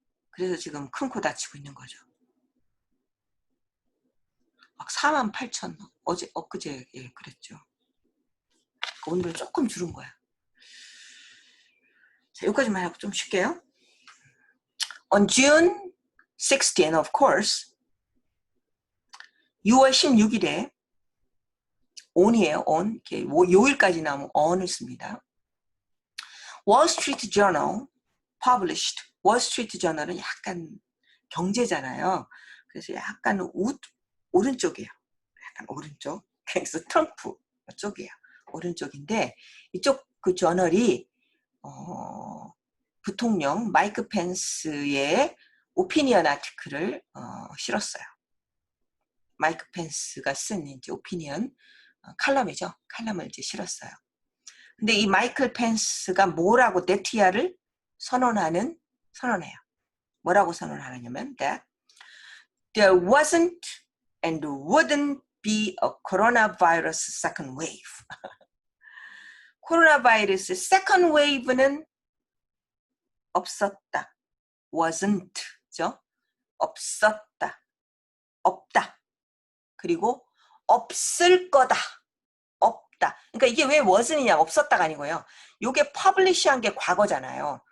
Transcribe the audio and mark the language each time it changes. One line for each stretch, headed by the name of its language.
Korean: 그래서 지금 큰 코 다치고 있는 거죠. 막 48,000, 엊그제, 예, 그랬죠. 오늘 조금 줄은 거야. 자, 여기까지만 하고 좀 쉴게요.
English: On June 16, of course,
Korean: 6월 16일에 on이에요, on. 요일까지 나오면 on을 씁니다.
English: Wall Street Journal published.
Korean: Wall Street Journal은 약간 경제잖아요. 그래서 약간 오른쪽이에요. 약간 오른쪽. 그래서 트럼프 쪽이에요. 오른쪽인데 이쪽 그 저널이 부통령 마이크 펜스의 오피니언 아티클을 실었어요. 마이크 펜스가 쓴 이제 오피니언 칼럼이죠. 칼럼을 이제 실었어요. 근데 이 마이클 펜스가 뭐라고 네티아를 선언해요. 뭐라고 선언하냐면
English: that there wasn't and wouldn't be a coronavirus second wave.
Korean: 코로나 바이러스
English: second wave
Korean: 는 없었다. wasn't죠. 없었다. 없다. 그리고 없을 거다. 없다. 그러니까 이게 왜 wasn't이냐 없었다가 아니고요. 이게 publish한 게 과거잖아요.